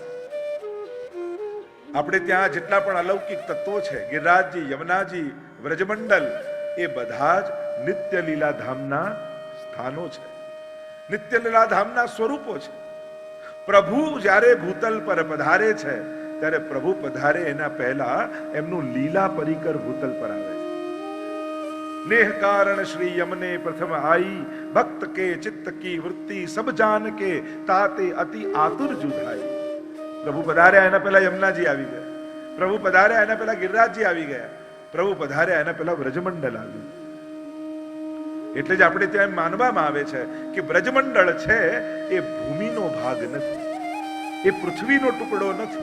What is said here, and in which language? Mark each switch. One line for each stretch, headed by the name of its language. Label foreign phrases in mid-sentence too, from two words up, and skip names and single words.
Gujarati: આપણે ત્યાં જેટલા પણ અલૌકિક તત્વો છે, ગિરિરાજજી, યમુનાજી, વ્રજમંડલ, એ બધા જ નિત્ય લીલા ધામના સ્થાનો છે, નિત્ય લીલા ધામના સ્વરૂપો છે. પ્રભુ જ્યારે ભૂતલ પર પધારે છે ત્યારે પ્રભુ પધારે એના પહેલા એમનું લીલા પરિકર ભૂતલ પર આવે છે.
Braj: नेह कारण श्री यमने प्रथम आई, भक्त के चित्त की वृत्ति सब जान के ताते अति आतुर जुधाई.
Gujarati: પ્રભુ પધાર્યા એના પહેલા યમુનાજી આવી ગયા, પ્રભુ પધાર્યા એના પહેલા ગિરિરાજજી આવી ગયા, પ્રભુ પધાર્યા એના પહેલા વ્રજમંડળ આવ્યું. એટલે જ આપણે ત્યાં માનવામાં આવે છે કે વ્રજમંડળ છે એ ભૂમિનો ભાગ નથી, એ પૃથ્વીનો ટુકડો નથી.